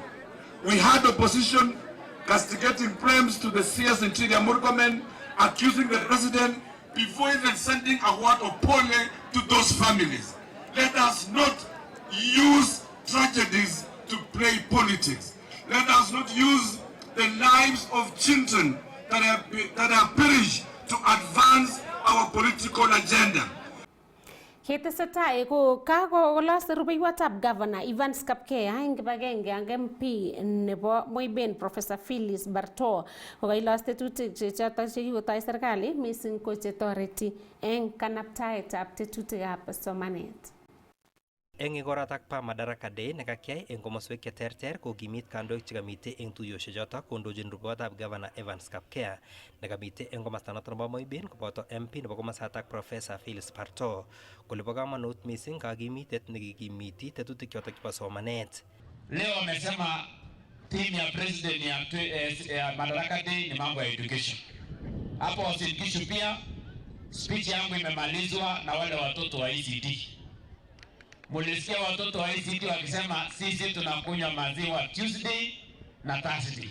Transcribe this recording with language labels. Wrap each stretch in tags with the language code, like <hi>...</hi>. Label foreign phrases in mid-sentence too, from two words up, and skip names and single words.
<en>We had opposition castigating claims to the CS Interior Murkomen, accusing the president before even sending a word of pole to those families. Let us not use tragedy tragedies to play politics. Let us not use the lives of children that have perished to advance our political agenda.</en> <kln>Ketesetai ko kakolos rubeiwotab Governor Evans Kapkeya eng kibagenge ak MP nebo Moiben Professor Phyllis Barto kokailos tetutik chotok chekikotoi serikali mising ko chetoreti eng kanaptaetab tetutikab somanet. Eng igorotak pa Madaraka Day nekakiyai eng komoswek cheterter kokimit kandoik chekamite eng tuiyosiek chotok kondochin rubeiwotab Governor Evans Kapkeya nekamite eng komasta notok nebo Moiben koboto MP nebo komasatak Professor Phyllis Barto kole bo kamanut mising kakimitet nekikimiti tetutik chotok chebo somanet.</kln> <sw>Leo amesema timu ya president ya Madaraka Day ni mambo ya education. Hapo wasidikishu pia speech yangu imemalizwa na wale watoto wa ECD. Mulisikia watoto wa ECD wakisema sisi tunakunywa maziwa Tuesday na Thursday.</sw>